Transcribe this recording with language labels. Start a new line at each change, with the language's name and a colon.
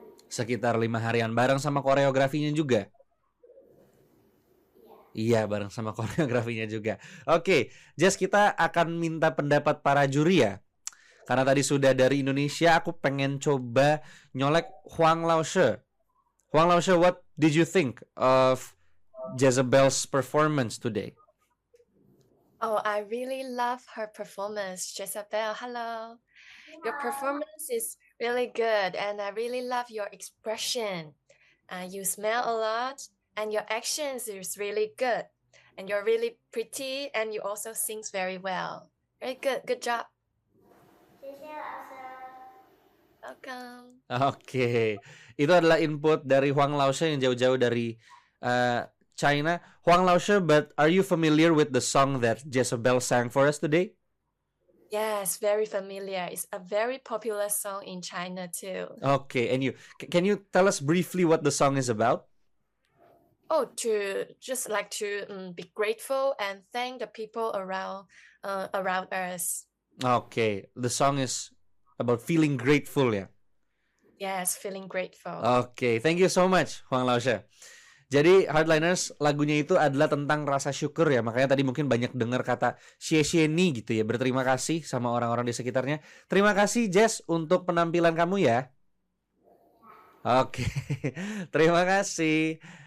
Indonesian: Sekitar 5 harian. Bareng sama koreografinya juga? Iya, bareng sama koreografinya juga. Oke, Jess, kita akan minta pendapat para juri ya. Karena tadi sudah dari Indonesia, aku pengen coba nyolek Huang Laoshe.
English: Huang Laoshe, what did you think of Jezebel's performance today? Oh, I really love her performance, Jezebel. Hello. Your performance is really good, and I really love your expression. You smile a lot, and your actions is really good. And you're really pretty, and you also sings very well. Very good. Good job. Welcome.
Indonesian: Oke, itu adalah input dari Huang Laoshe yang jauh-jauh dari China.
English: Huang Laoshe, but are you familiar with the song that Jezebel sang for us today? Yes, very familiar. It's a very popular song in China too. Okay, and can you tell us briefly what the song is about? Oh, to just like to be grateful and thank the people around us. Okay, the song is about feeling grateful ya. Yes, feeling grateful. Okay, thank you so much, Huang Laoshe.
Indonesian: Jadi Hardliners, lagunya itu adalah tentang rasa syukur ya. Makanya tadi mungkin banyak dengar kata xie ni gitu ya. Berterima kasih sama orang-orang di sekitarnya. Terima kasih Jess untuk penampilan kamu ya. Oke, terima kasih.